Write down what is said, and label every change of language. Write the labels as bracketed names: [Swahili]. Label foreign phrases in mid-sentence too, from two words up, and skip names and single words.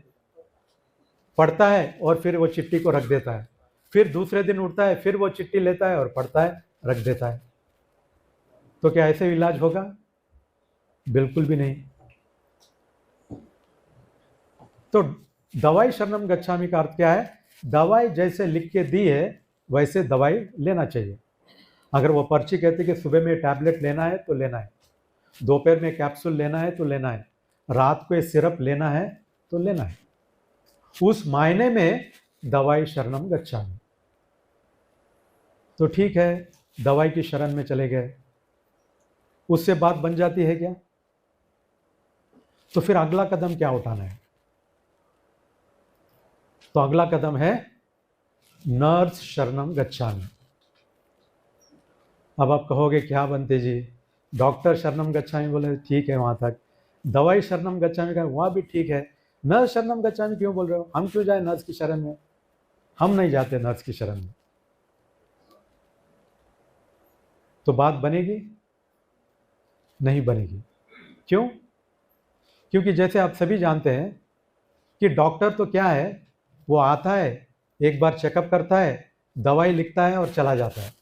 [Hindi] पढ़ता है और फिर वो चिट्ठी को रख देता है। फिर दूसरे दिन उठता है, फिर वो चिट्ठी लेता है और पढ़ता है, रख देता है। तो क्या ऐसे इलाज होगा? बिल्कुल भी नहीं। तो दवाई [Pali] शरणम गच्छामि [Hindi] का अर्थ क्या है? दवाई जैसे लिख के दी है वैसे दवाई लेना चाहिए। अगर वो पर्ची कहती है कि सुबह में टैबलेट लेना है तो लेना है, दोपहर में कैप्सूल लेना है तो लेना है, रात को ये सिरप लेना है तो लेना है। उस मायने में दवाई [Pali] शरणम गच्छामि। [Hindi] तो ठीक है, दवाई की शरण में चले गए, उससे बात बन जाती है क्या? तो फिर अगला कदम क्या उठाना है? तो अगला कदम है नर्स [Pali] शरणम गच्छामि। [Hindi] अब आप कहोगे क्या बनते जी, डॉक्टर [Pali] शरणम गच्छामि [Hindi] बोले ठीक है वहां तक, दवाई [Pali] शरणम गच्छामि [Hindi] का वहां भी ठीक है, नर्स [Pali] शरणम गच्छामि [Hindi] क्यों बोल रहे हो? हम क्यों जाए नर्स की शरण में? हम नहीं जाते नर्स की शरण में। तो बात बनेगी? नहीं बनेगी। क्यों? क्योंकि जैसे आप सभी जानते हैं कि डॉक्टर तो क्या है, वो आता है, एक बार चेकअप करता है, दवाई लिखता है और चला जाता है।